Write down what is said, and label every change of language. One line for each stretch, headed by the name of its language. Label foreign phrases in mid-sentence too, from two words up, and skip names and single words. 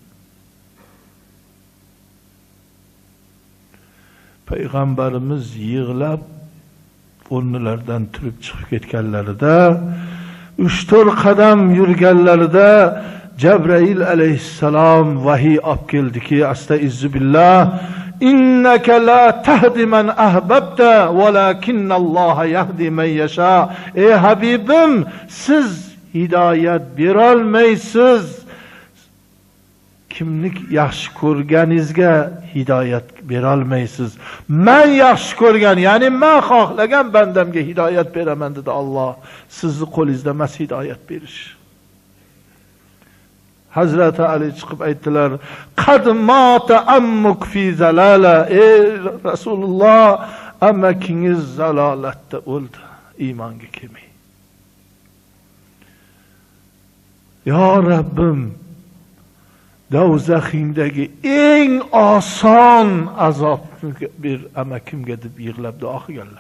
Uzbek: Payg'ambarimiz yig'lab o'rnlaridan turib chiqib ketganlarida, 3-4 qadam yurganlarida Cebrail aleyhisselam vahiy olib keldiki,
Arabic: أستغفر الله، إنك لا تهدي من أحببت ولكن الله يهدي من يشاء.
Uzbek: Ey Habibim, siz hidoyat berolmaysiz. Kimni yaxshi ko'rganingizga hidoyat berolmaysiz. Men yaxshi ko'rgan, ya'ni men xohlagan bandamga hidoyat beraman dedi Alloh. Sizni qo'lingizda emas hidoyat berish. Hazreti Ali chiqib aytdilar,
Arabic: قد مات عمك في ضلالة.
Uzbek: Ey Rasululloh, amakingiz zalolatda o'ldi, iymonga kelmay. Ya Rabbim, do'zaxingdagi eng oson azob bir amakimga deb yig'lab duo qilganlar.